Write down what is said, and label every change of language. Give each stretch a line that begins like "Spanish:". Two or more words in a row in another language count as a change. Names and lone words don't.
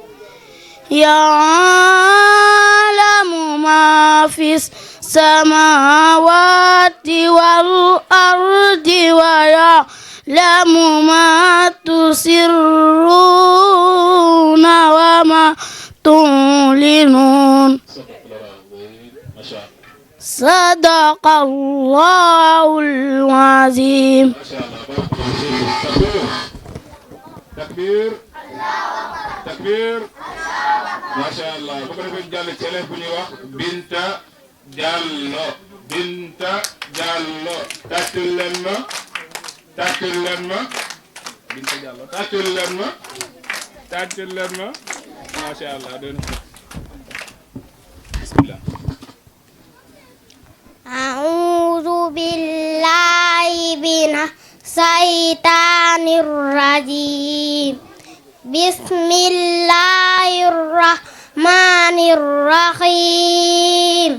Arabic: يعلم ما في السماوات والأرض ويعلم ما تسرون وما تعلنون. صدق الله العظيم. تكبير تكبير. ما شاء الله.
Wolof: bu ko defee jàll ci élève bu ñuy wax Binta Diallo. Binta Diallo. tàccul leen ma tàccul leen ma Binta Diallo tàccul leen ma tàccul leen ma.
Arabic: ما شاء الله. bismillah. أعوذ بالله من الشيطان الرجيم. بسم الله الرحمن الرحيم.